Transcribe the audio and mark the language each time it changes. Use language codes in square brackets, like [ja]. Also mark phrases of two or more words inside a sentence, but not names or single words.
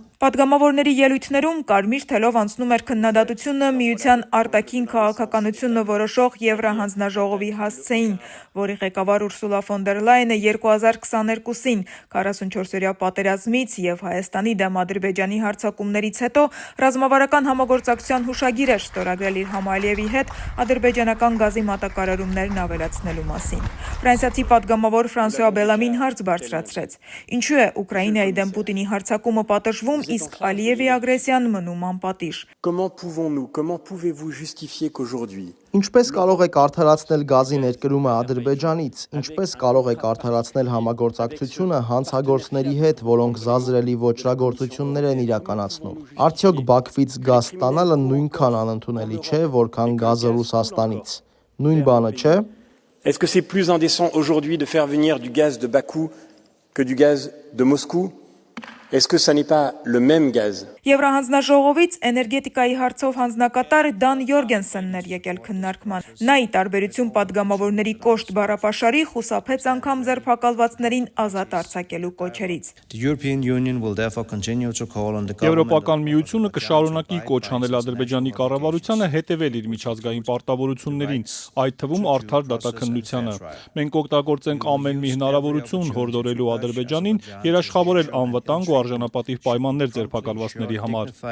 [hy] Պատգամավորների ելույթներում կարմիր թելով անցնում էր քննադատությունը Միության արտաքին քաղաքականությունը որոշող Եվրահանձնաժողովի հասցեին, որի ղեկավար Ուրսուլա ֆոն դեր Լայենը 2022-ին 44-օրյա պատերազմից եւ Հայաստանի դեմ Ադրբեջանի հարձակումներից հետո ռազմավարական համագործակցության հուշագիր էր ստորագրել իր համալիևի հետ ադրբեջանական գազի մատակարարումներն ավելացնելու մասին։ Ֆրանսիացի պատգամավոր Ֆրանսուଆ Բելամին հարց բարձրացրեց. Ինչու է Ուկրաինայի դեմ Պուտինի հարձակումը պատժվում, իսկ Ալիևի ագրեսիան մնում անպատիժ։ [fr] Comment pouvez-vous justifier qu'aujourd'hui [hy] Ինչպես կարող եք արդարացնել գազի ներկրումը Ադրբեջանից, ինչպես կարող եք արդարացնել համագործակցությունը հանցագործների հետ, որոնք զազրելի ոճրագործություններ են իրականացնում։ Արդյոք Բաքվից գազ ստանալը նույնքան անընդունելի չէ, որքան գազը Ռուսաստանից։ Նույն բանը չէ։ [fr] Est-ce que c'est plus indécent aujourd'hui de faire venir du gaz de Bakou que du gaz de Moscou? Est-ce que ça n'est pas le même gaz? [hy] Եվրահանձնաժողովից էներգետիկայի հարցով հանձնակատար Դան Յորգենսենն էր եկել քննարկման։ Նա ի տարբերություն պատգամավորների կոշտ բառապաշարի խուսափեց անգամ ձերբակալվածներին ազատ արձակելու կոչերից։ Եվրոպական միությունը կշարունակի կոչ անել Ադրբեջանի կառավարությանը հետևել իր միջազգային պարտավորություններին, այդ թվում արդար դատաքննությանը։ Մենք օգտագործենք ամեն մի հնարավորություն հորդորելու Ադրբեջանին երաշխավորել անվտանգ ու արժանապատիվ պայմաններ ձերբակալվածների համար։